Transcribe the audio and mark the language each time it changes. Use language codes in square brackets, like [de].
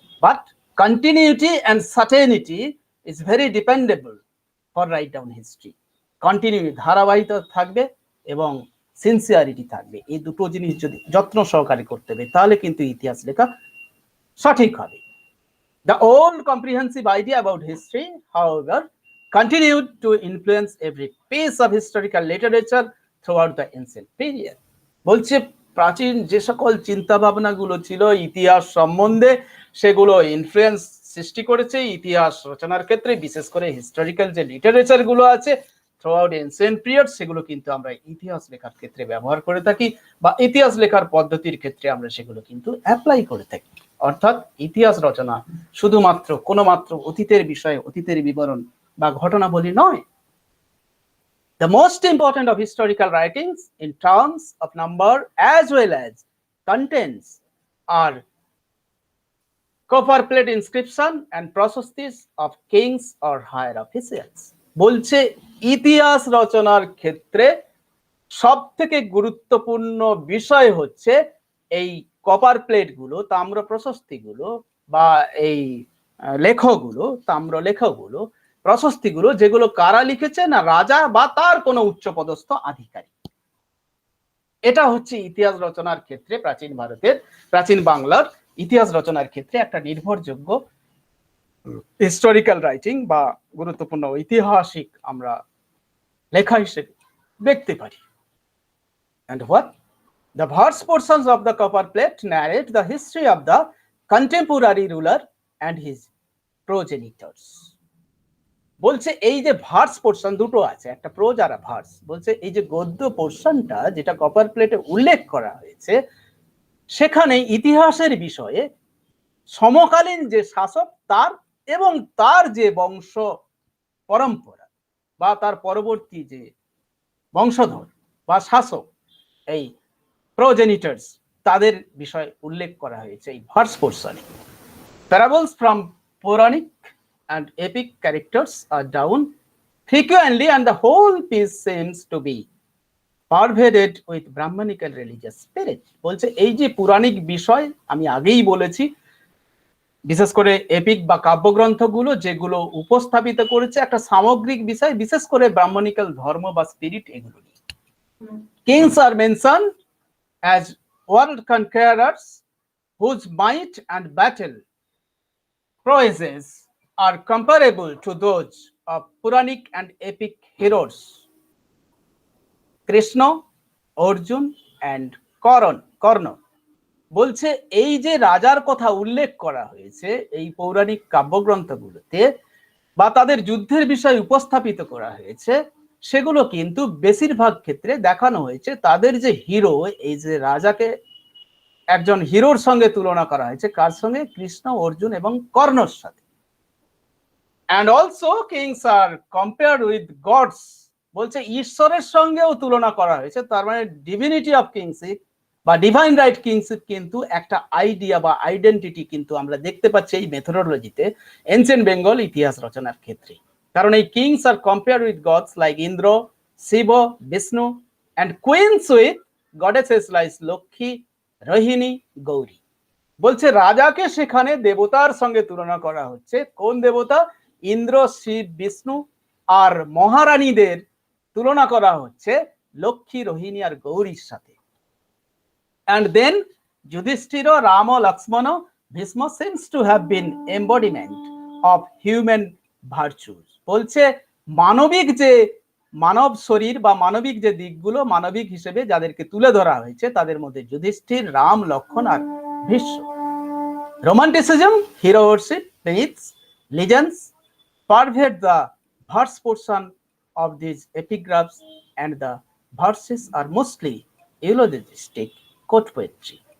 [en] But continuity and certainty is very dependable for right down history. [bn] Continue, ধারাবাহিকতা থাকবে এবং sincerity থাকবে। এই দুটো জিনিস যদি যত্ন সহকারে করতে হবে, তাহলে কিন্তু ইতিহাস লেখা সঠিক হবে। [en] The old comprehensive idea about history, however, continued to influence every piece of historical literature throughout the ancient period. [bn] বলছে প্রাচীন যে সকল চিন্তা ভাবনা গুলো ছিল ইতিহাস সম্বন্ধে, সেগুলো ইনফ্লুয়েন্স সৃষ্টি করেছে ইতিহাস রচনার ক্ষেত্রে, বিশেষ করে হিস্টোরিক্যাল যে লিটারেচার গুলো আছে [en] throughout ancient period, [bn] সেগুলো কিন্তু আমরা ইতিহাস লেখার ক্ষেত্রে ব্যবহার করে থাকি, বা ইতিহাস লেখার পদ্ধতির ক্ষেত্রে আমরা সেগুলো কিন্তু অ্যাপ্লাই করে থাকি। অর্থাৎ ইতিহাস রচনা শুধুমাত্র কোনো মাত্র অতীতের বিষয়ে, অতীতের বিবরণ বা ঘটনাবলী নয়। [en] The most important of historical writings in terms of number as well as contents are copper plate inscription and processes of kings or higher officials. [bn] বলছে ইতিহাস রচনার ক্ষেত্রে সব থেকে গুরুত্বপূর্ণ বিষয় হচ্ছে এই কপার প্লেট গুলো, তাম্র প্রশস্তিগুলো, বা এই লেখগুলো, তাম্র লেখগুলো, প্রশস্তিগুলো, যেগুলো কারা লিখেছে না রাজা বা তার কোনো উচ্চপদস্থ আধিকারিক। এটা হচ্ছে ইতিহাস রচনার ক্ষেত্রে প্রাচীন ভারতের, প্রাচীন বাংলার ইতিহাস রচনার ক্ষেত্রে একটা নির্ভরযোগ্য হিস্টোরিক্যাল রাইটিং বা গুরুত্বপূর্ণ ঐতিহাসিক আমরা লেখা হিসেবে দেখতে পারি। [en] And what? The verse portions of the copper plate narrate the history of the contemporary ruler and his progenitors. [bn] বলছে এই যে ভার্স পোর্শন দুটো আছে, একটা প্রোজ আর ভার্স, বলছে এই যে গদ্য পোর্শনটা যেটা কপার প্লেটে উল্লেখ করা হয়েছে, সেখানে ইতিহাসের বিষয়ে সমকালীন যে শাসক তার এবং তার যে বংশ পরম্পরা বা তার পরবর্তী যে বংশধর বা শাসক, এই প্রোজেনিটার্স, তাদের বিষয় উল্লেখ করা হয়েছে এই ভার্স পোর্শনে। [en] Parables from পৌরাণিক and epic characters are down frequently, and the whole piece seems to be pervaded with Brahmanical religious spirit. [bn] বলছে এই যে পুরাণিক বিষয়, আমি আগেই বলেছি, বিশেষ করে এপিক বা কাব্যগ্রন্থগুলো যেগুলো উপস্থাপিত করেছে একটা সামগ্রিক বিষয়, বিশেষ করে ব্রাহ্মণিক্যাল ধর্ম বা স্পিরিট, এগুলো নিয়ে। [en] Kings are mentioned as world conquerors whose might and battle prowesses are comparable to those of Puranic and epic heroes. Krishna, Arjun and Karna. [bn] বলছে এই যে রাজার কথা উল্লেখ করা হয়েছে এই পৌরাণিক কাব্যগ্রন্থগুলোতে বা তাদের যুদ্ধের বিষয় উপস্থাপিত করা হয়েছে, সেগুলো কিন্তু বেশিরভাগ ক্ষেত্রে দেখানো হয়েছে তাদের যে হিরো, এই যে রাজাকে একজন হিরোর সঙ্গে তুলনা করা হয়েছে, কার সঙ্গে? কৃষ্ণ, অর্জুন এবং কর্ণর সাথে। [en] And also kings are compared with gods. [bn] বলছে ঈশ্বরের সঙ্গেও তুলনা করা হয়েছে, তার মানে ডিভিনিটি অফ কিংশিপ বা ডিভাইন রাইট কিংশিপ কিন্তু একটা আইডিয়া বা আইডেন্টিটি কিন্তু আমরা দেখতে পাচ্ছি এই মেথোডোলজিতে এনসিয়েন্ট বেঙ্গল ইতিহাস রচনার ক্ষেত্রে। [en] কারণ এই kings are compared with gods like Indra, Shiva, Vishnu and queens with goddesses like Lakshmi, Rohini, Gauri. [bn] বলছে রাজাকে সেখানে দেবতার সঙ্গে তুলনা করা হচ্ছে। কোন দেবতা? ইন্দ্র, শিব, বিষ্ণু। আর মহারানীদের তুলনা করা হচ্ছে লক্ষ্মী, রোহিণী আর গৌরীর সাথে। [en] And then Yudhishthira, Rama, Lakshmana, Bhishma seems to have been embodiment of human virtues. [bn] বলছে মানবিক যে মানব শরীর বা মানবিক যে দিকগুলো মানবিক হিসেবে যাদেরকে তুলে ধরা হয়েছে তাদের মধ্যে যুধিষ্ঠির, রাম, লক্ষণ আর Bhishma. [en] Romanticism, hero worship, myths, legends pervade the verse portion of these epigraphs, and the verses are mostly eulogistic court poetry.